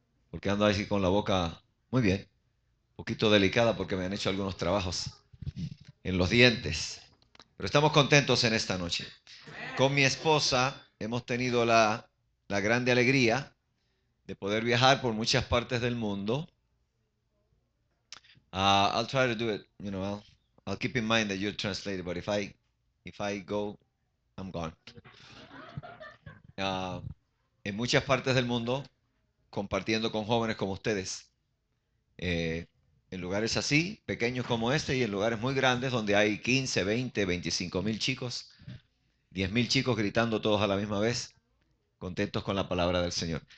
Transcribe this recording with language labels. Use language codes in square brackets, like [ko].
[es] Porque ando así con la boca muy bien. Un poquito delicada porque me han hecho algunos trabajos en los dientes. Pero estamos contentos en esta noche. Con mi esposa hemos tenido la grande alegría de poder viajar por muchas partes del mundo. [en] I'll try to do it, you know. I'll keep in mind that you're translated, but if I go, I'm gone. [es] En muchas partes del mundo, compartiendo con jóvenes como ustedes, en lugares así, pequeños como este, y en lugares muy grandes donde hay 15, 20, 25 mil chicos, 10 mil chicos gritando todos a la misma vez, contentos con la palabra del Señor.